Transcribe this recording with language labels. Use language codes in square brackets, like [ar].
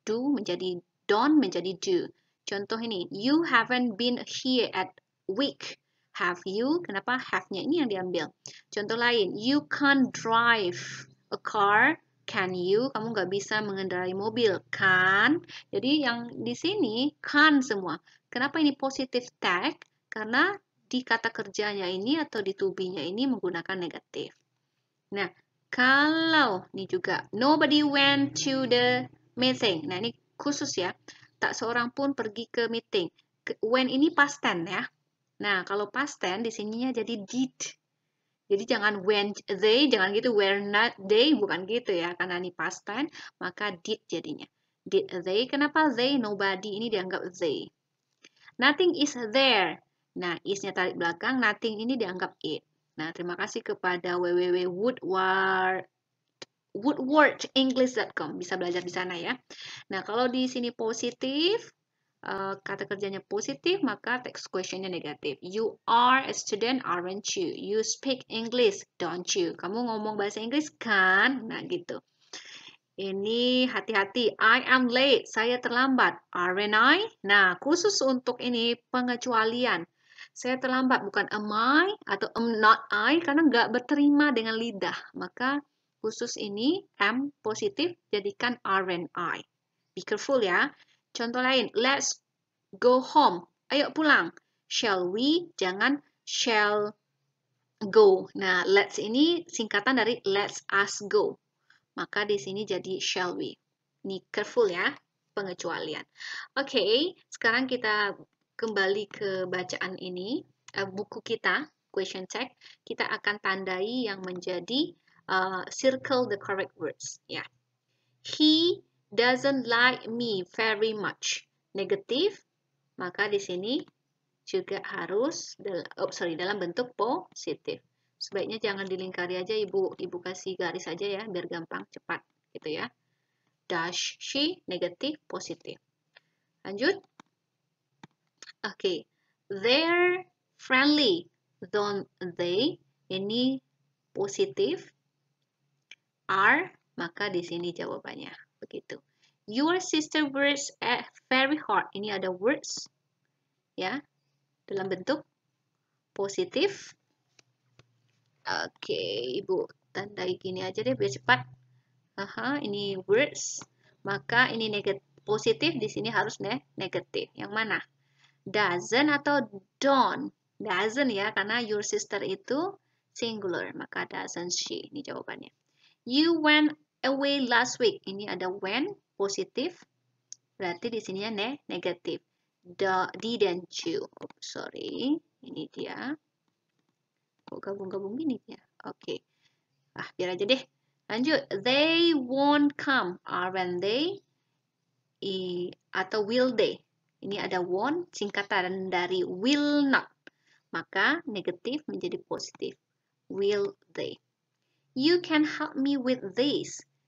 [id] Do menjadi don't menjadi do. Contoh ini, [en] you haven't been here at week. Have you? [id] Kenapa have-nya ini yang diambil? Contoh lain, [en] you can't drive a car. Can you? [id] Kamu nggak bisa mengendarai mobil. Kan? Jadi yang di sini kan semua. Kenapa ini positive tag? Karena di kata kerjanya ini atau di to be-nya ini menggunakan negatif. Nah, kalau ini juga [en] nobody went to the meeting. [id] Nah, ini khusus ya. Tak seorang pun pergi ke meeting. When ini past tense ya. Nah, kalau past tense di sininya jadi did. Jadi jangan when they, jangan gitu were not they, bukan gitu ya. Karena ini past tense, maka did jadinya. [en] Did they? [id] Kenapa they? Nobody ini dianggap they. [en] Nothing is there. [id] Nah, is-nya tarik belakang, nothing ini dianggap it. Nah, terima kasih kepada woodwordenglish.com. Bisa belajar di sana ya. Nah, kalau di sini positif, kata kerjanya positif, maka text questionnya negatif. [en] You are a student, aren't you? You speak English, don't you? [id] Kamu ngomong bahasa Inggris kan? Nah, gitu. Ini hati-hati, [en] I am late, [id] saya terlambat. [en] Aren't I? [id] Nah, khusus untuk ini pengecualian. Saya terlambat, bukan am I atau am not I, karena nggak berterima dengan lidah. Maka khusus ini, am positif, jadikan aren't I. [en] Be careful [id] ya. Contoh lain, [en] let's go home. [id] Ayo pulang. [en] Shall we? [id] Jangan shall go. Nah, let's ini singkatan dari let's us go. Maka di sini jadi shall we. Ini careful ya, pengecualian. Oke, sekarang kita kembali ke bacaan ini, buku kita, question tag. Kita akan tandai yang menjadi circle the correct words. Ya. [en] He doesn't like me very much. [id] Negatif, maka di sini juga harus dalam bentuk positif. Sebaiknya jangan dilingkari aja, ibu kasih garis aja ya biar gampang cepat gitu ya. [en] Does she? [id] Negatif, positif. Lanjut. Oke. [en] They're friendly, don't they? [id] Ini positif. Are, maka di sini jawabannya. Begitu. [en] Your sister works very hard. [id] Ini ada words ya dalam bentuk positif. Oke, Ibu tandai gini aja deh biar cepat. Ini words. Maka ini positif, di sini harus negatif. Yang mana? Doesn't atau don't? Doesn't ya, karena your sister itu singular. Maka [en] doesn't she. [id] Ini jawabannya. [en] You went away last week. [id] Ini ada when, positif. Berarti di sininya negatif. [en] Didn't you? Oh, sorry. [id] Ini dia. Kok gabung-gabung gini ya? Oke. Biar aja deh. Lanjut. [en] They won't come. Aren't they? [id] Atau [en] will they? [id] Ini ada won't, singkatan dari will not. Maka negatif menjadi positif. [en] Will they? You can help me with this.